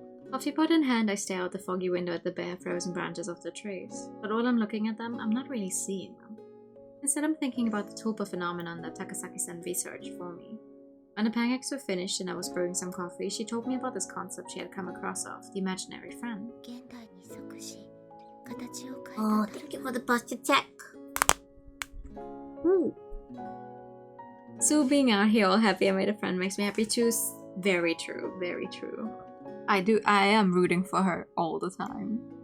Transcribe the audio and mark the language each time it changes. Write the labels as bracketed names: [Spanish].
[English] Coffee pot in hand, I stare out the foggy window at the bare frozen branches of the trees. But while I'm looking at them, I'm not really seeing them. Instead, I'm thinking about the tulpa phenomenon that Takasaki-san researched for me. When the pancakes were finished and I was brewing some coffee, she told me about this concept she had come across of, the imaginary friend. [Japanese] 現代に即し、形を変えた。 [English] Oh, thank you for the posture check. Ooh. Sue being out here all happy I made a friend makes me happy too. Very true, very true. I am rooting for her all the time.